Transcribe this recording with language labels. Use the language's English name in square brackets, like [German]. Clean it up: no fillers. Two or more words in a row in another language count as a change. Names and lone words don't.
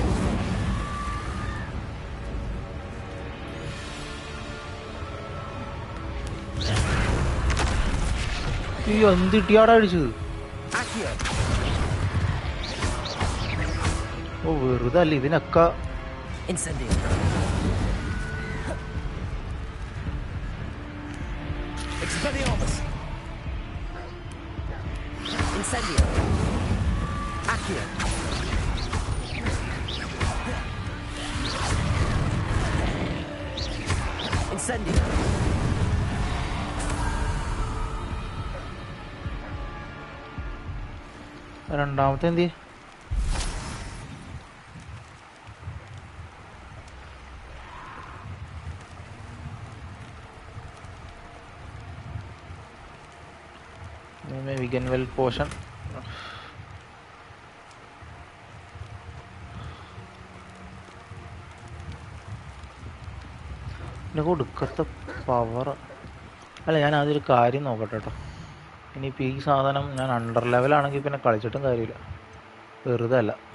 [Malayalam] ഈ എന്ത് ഇട്ടിയാടാ അടിച്ചത്? [Latin] Accio. [Malayalam] ഓ വെറുതെ അല്ല ഇതിനൊക്കെ. [Latin] Incendio. Expelliarmus. Incendio. Accio. Incendio. [Malayalam] രണ്ടാമത്തെ എന്ത്? [English] Vegan well potion. [Malayalam] കൊടുക്കത്ത പവർ അല്ല. ഞാൻ അതൊരു കാര്യം നോക്കട്ടെ കേട്ടോ. ഇനിയിപ്പോൾ ഈ സാധനം ഞാൻ [English] under level [Malayalam] പിന്നെ കളിച്ചിട്ടും കാര്യമില്ല, വെറുതെ അല്ല.